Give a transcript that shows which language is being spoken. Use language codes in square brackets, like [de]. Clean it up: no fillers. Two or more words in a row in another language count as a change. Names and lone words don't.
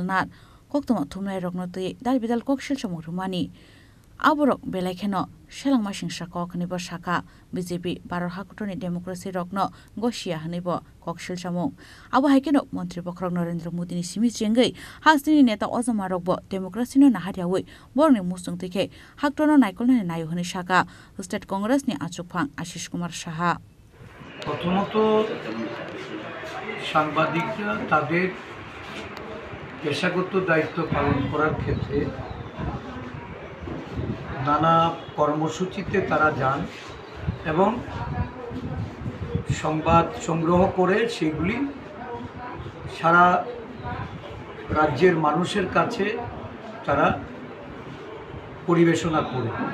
[trp] Nath kokthoma thumnai rokno tuye dal bidal kokshil chamurumani aborok belaikeno selangma singsa koknibo saka BJP Bharat Hakutoni Democracy rokno gosia hanibo kokshil chamung abo haikeno mantri pokrok Narendra Modi ni simi chengai hasini neta ozama rokbo democracy no nahariawi borni musung tike haktono naikolna nayo hini saka state congress ni achukphang Ashish Kumar Saha [bn] প্রথমত সাংবাদিকরা তাদের পেশাগত দায়িত্ব পালন করার ক্ষেত্রে নানা কর্মসূচিতে তারা যান এবং সংবাদ সংগ্রহ করে সেগুলি সারা রাজ্যের মানুষের কাছে তারা পরিবেশনা করে।